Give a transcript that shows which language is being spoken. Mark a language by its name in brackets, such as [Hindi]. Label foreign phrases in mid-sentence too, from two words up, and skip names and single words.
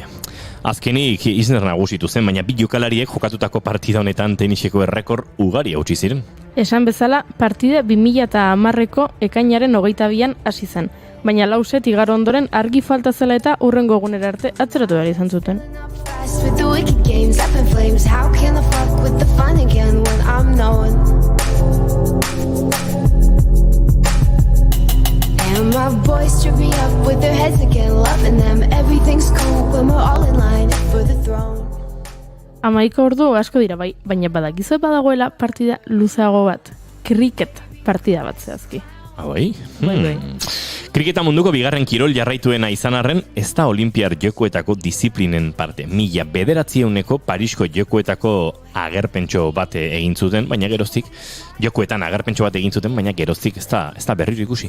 [Basque] Azkenik Isner nagusitu zen, baina bi jokalariek jokatutako partida honetan teniseko errekor ugari hautsi ziren. Esan bezala, partida 2010ko ekainaren 22an hasi zen, baina 4 set igaro ondoren argi falta zela eta hurrengo egunera arte atzeratu behar izan zuten. [English] And my boys trip me up with their heads again, loving them. Everything's cool when we're all in line for the throne. [Basque] 11 ordu asko dira bai, baina badakizu badagoela partida luzeago bat. Kriket partida bat zehazki. Bai? Bai. Kriketa munduko bigarren kirol jarraituena izan arren, ez da olimpiar jokoetako disiplinen parte. 1900ko Parisko jokoetako agerpentxo bat egin zuten, baina geroztik, jokoetan agerpentxo bat egin zuten, baina geroztik ez da berriro ikusi.